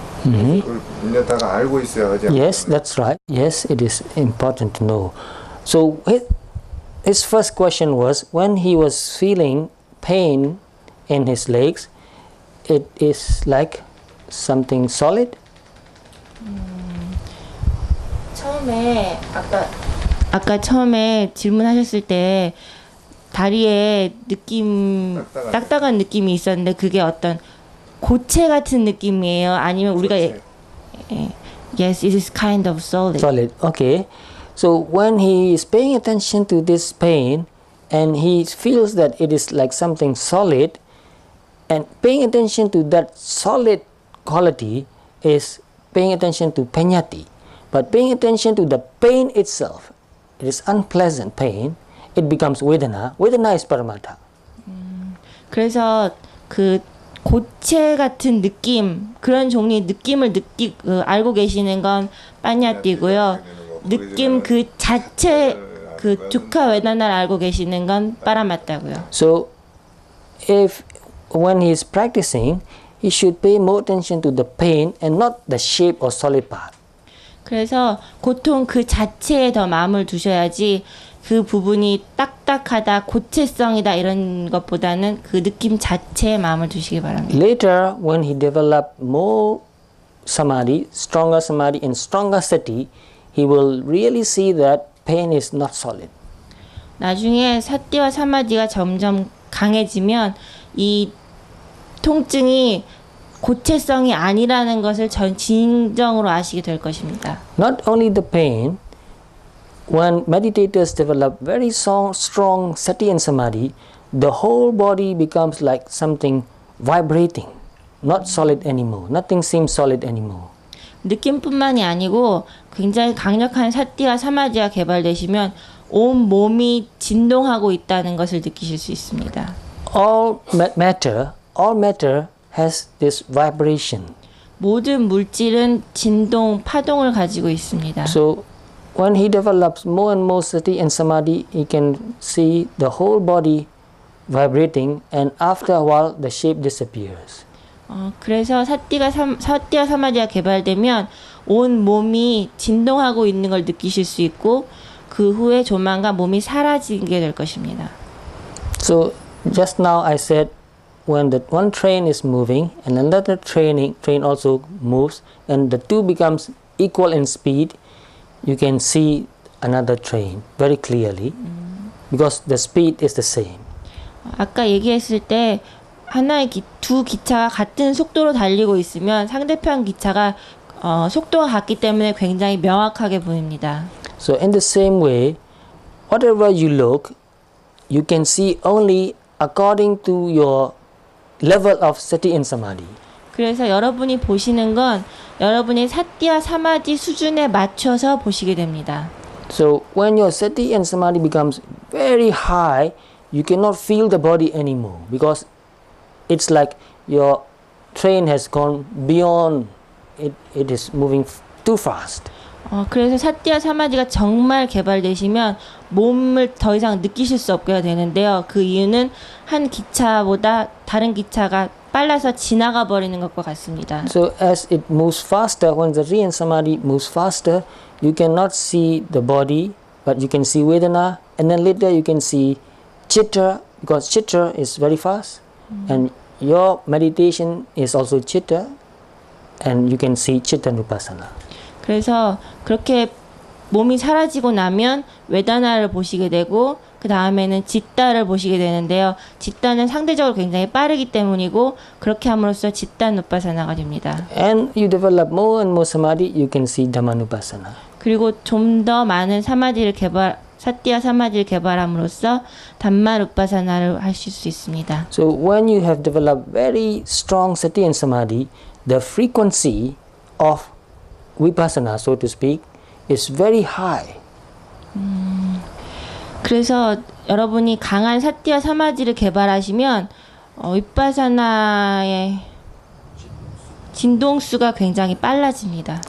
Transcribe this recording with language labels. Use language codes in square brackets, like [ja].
[ko] 그걸 삐냐타가 알고 있어야 하지 않느냐. [en] Yes, that's right. Yes, it is important to know. So his first question was, when he was feeling pain in his legs, it is like something solid? [ko] 처음에 아까 처음에 질문하셨을 때 다리에 딱딱한 느낌이 있었는데 그게 어떤 고체 같은 느낌이에요? 아니면 우리가 고체. [en] Yes, it is kind of solid. Solid. Okay. So when he is paying attention to this pain and he feels that it is like something solid, and paying attention to that solid quality is paying attention to penyati. But paying attention to the pain itself, it is unpleasant pain, it becomes vedana. Vedana is paramattha. [ko] 그래서 그 고체 같은 느낌, 그런 종류의 느낌을 알고 계시는 건 빠냐띠고요. 느낌 그 자체 그 두카 웨다나를 알고 계시는 건 빠라마따고요. [en] So if when he is practicing, he should pay more attention to the pain and not the shape or solid part. [ko] 그래서 고통 그 자체에 더 마음을 두셔야지 그 부분이 딱딱하다, 고체성이다 이런 것보다는 그 느낌 자체에 마음을 두시기 바랍니다. [en] Later, when he developed more samadhi, and stronger sati, he will really see that pain is not solid. [ko] 나중에 사띠와 사마디가 점점 강해지면 이 통증이 고체성이 아니라는 것을 진정으로 아시게 될 것입니다. [en] Not only the pain, when meditators develop very strong sati and samadhi, the whole body becomes like something vibrating, not solid anymore. Nothing seems solid anymore. [ko] 느낌뿐만이 아니고 굉장히 강력한 사띠와 사마디가 개발되시면 온 몸이 진동하고 있다는 것을 느끼실 수 있습니다. [en] All matter has this vibration. [ko] 모든 물질은 진동, 파동을 가지고 있습니다. [en] So when he develops more and more sati and samadhi, he can see the whole body vibrating, and after a while the shape disappears. [ko] 그래서 사띠와 사마디가 개발되면 온 몸이 진동하고 있는 걸 느끼실 수 있고 그 후에 조만간 몸이 사라지게 될 것입니다. [en] So just now I said when the one train is moving and another train also moves and the two becomes equal in speed, you can see another train very clearly because the speed is the same. [ko] 아까 얘기했을 때 하나의 두 기차가 같은 속도로 달리고 있으면 상대편 기차가 속도가 같기 때문에 굉장히 명확하게 보입니다. [en] So in the same way, whatever you look, you can see only according to your level of sati and samadhi. [ko] 그래서 여러분이 보시는 건 여러분의 사띠와 사마디 수준에 맞춰서 보시게 됩니다. [en] So when your sati and samadhi becomes very high, you cannot feel the body anymore because it's like your train has gone beyond it. It is moving too fast. [ko] 그래서 사띠와 사마디가 정말 개발되시면 몸을 더 이상 느끼실 수 없게 되는데요. 그 이유는 한 기차보다 다른 기차가 빨라서 지나가 버리는 것과 같습니다. [en] So as it moves faster, when the sati and samadhi moves faster, you cannot see the body, but you can see vedana, and then later you can see chitta, because chitta is very fast, and your meditation is also chitta, and you can see chitta nupassana. [ko] 그래서 그렇게 몸이 사라지고 나면 웨다나를 보시게 되고 그 다음에는 짓다를 보시게 되는데요. 짓다는 상대적으로 굉장히 빠르기 때문이고 그렇게 함으로써 짓다 누파사나가 됩니다. [en] And you develop more and more samadhi, you can see dhammanupassana. [ko] 그리고 좀 더 많은 사띠와 사마디를 개발함으로써 담마 누파사나를 하실 수 있습니다. [en] So when you have developed very strong sati and samadhi, the frequency of vipassana, so to speak, is very high. [ko] 그래서 여러분이 강한 사띠와 사마디를 개발하시면 위파사나의 진동수가 굉장히 빨라집니다.